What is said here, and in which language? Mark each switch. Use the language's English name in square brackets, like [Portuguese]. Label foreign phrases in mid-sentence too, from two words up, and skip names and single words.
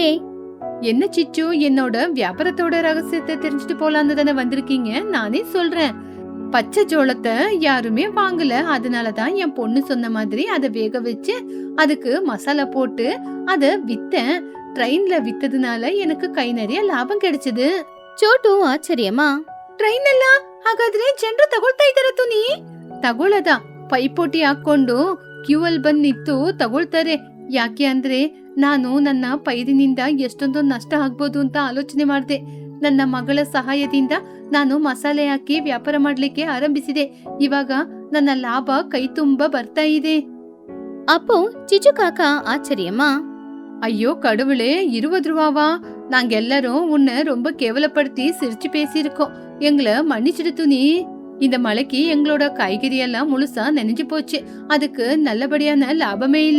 [Tamil] என்ன சிச்சு, என்னோட வியாபாரத்தோட ரகசியத்தை தெரிஞ்சுட்டு போலான்னு தானே வந்திருக்கீங்க. நானே சொல்றேன், பச்சை ஜோளத்தை யாருமே வாங்கல. அதனாலதான் என் பொண்ணு சொன்ன மாதிரி அதை வேக வச்சு அதுக்கு மசாலா போட்டு அத வித்தேன். ட்ரெயின்ல வித்ததுனால எனக்கு கை நிறைய லாபம் கிடைச்சது. [Kannada] ಚೋಟು ಆಶ್ಚರ್ಯಮ್ಮ. ಟ್ರೈನ್ ಎಲ್ಲ ಹಾಗಾದ್ರೆ ಜನರು ತಗೊಳ್ತಾ ಇದಾರೆ ತುನಿ? ತಗೊಳ್ಳದ ಪೈಪೋಟಿ ಹಾಕೊಂಡು ಕ್ಯೂ ಅಲ್ಲಿ ಬಂದ್ ನಿಂತು ತಗೊಳ್ತಾರೆ. ಯಾಕೆ ಅಂದ್ರೆ ನಾನು ನನ್ನ ಪೈರಿನಿಂದ ಎಷ್ಟೊಂದು ನಷ್ಟ ಆಗ್ಬೋದು ಅಂತ ಆಲೋಚನೆ ಮಾಡಿದೆ. ನನ್ನ ಮಗಳ ಸಹಾಯದಿಂದ ನಾನು ಮಸಾಲೆ ಹಾಕಿ ವ್ಯಾಪಾರ ಮಾಡ್ಲಿಕ್ಕೆ ಆರಂಭಿಸಿದೆ. ಇವಾಗ ನನ್ನ ಲಾಭ ಕೈ ತುಂಬ ಬರ್ತಾ ಇದೆ. [Tamil] அப்போ சிச்சு காக்கா ஆச்சரியமா, ஐயோ கடவுளே, 20 ரூபாவா? நாங்க எல்லாரும் உன்னை ரொம்ப கேவலப்படுத்தி சிரிச்சு பேசியிருக்கோம். எங்களை மன்னிச்சிடு துணி. இந்த மழைக்கு எங்களோட காய்கறி எல்லாம் முழுசா நனைஞ்சு போச்சு. அதுக்கு நல்லபடியான லாபமே இல்ல.